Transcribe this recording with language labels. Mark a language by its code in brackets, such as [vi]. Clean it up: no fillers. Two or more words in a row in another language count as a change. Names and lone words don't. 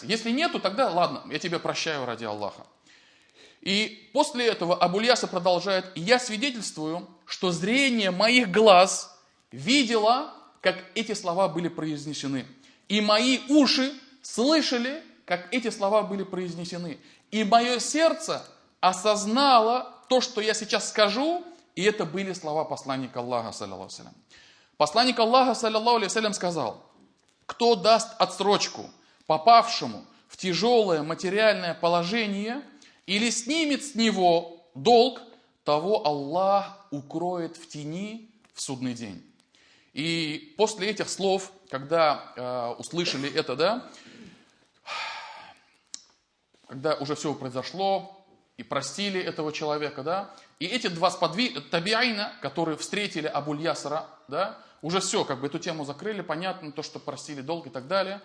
[ru] Если нету, тогда ладно, я тебя прощаю ради Аллаха. И после этого Абуль-Яср продолжает: и я свидетельствую, что зрение моих глаз видело, как эти слова были произнесены. И мои уши слышали, как эти слова были произнесены. И мое сердце осознало то, что я сейчас скажу, и это были слова посланника Аллаха, [ar] صلى الله عليه وسلم. [ru] Посланник Аллаха, [ar] صلى الله عليه وسلم, [ru] сказал: кто даст отсрочку попавшему в тяжелое материальное положение или снимет с него долг, того Аллах укроет в тени в судный день. И после этих слов, когда услышали это, да, когда уже все произошло, и простили этого человека, да, и эти два табиайна, которые встретили Абуль-Ясра, да, уже все, как бы эту тему закрыли, понятно, то, что простили долг и так далее.